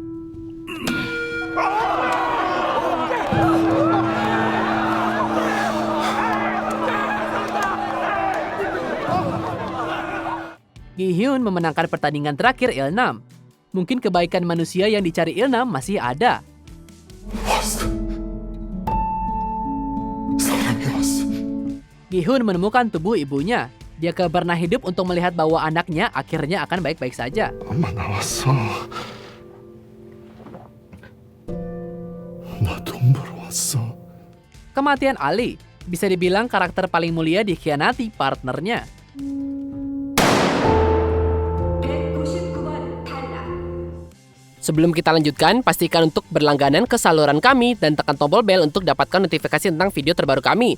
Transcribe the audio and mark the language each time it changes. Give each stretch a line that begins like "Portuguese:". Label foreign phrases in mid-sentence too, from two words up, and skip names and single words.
Indonesian: Gi-hun memenangkan pertandingan terakhir Il-nam. Mungkin kebaikan manusia yang dicari Il-nam masih ada.
Korean: 왔어. 사람이 왔어.
Indonesian: Gi-hun menemukan tubuh ibunya. Dia pernah hidup untuk melihat bahwa anaknya akhirnya akan baik-baik saja.
Korean: 엄마 나왔어. 나 돈 벌어 왔어.
Indonesian: Kematian Ali. Bisa dibilang karakter paling mulia dikhianati partnernya. Sebelum kita lanjutkan, pastikan untuk berlangganan ke saluran kami dan tekan tombol bel untuk dapatkan notifikasi tentang video terbaru kami.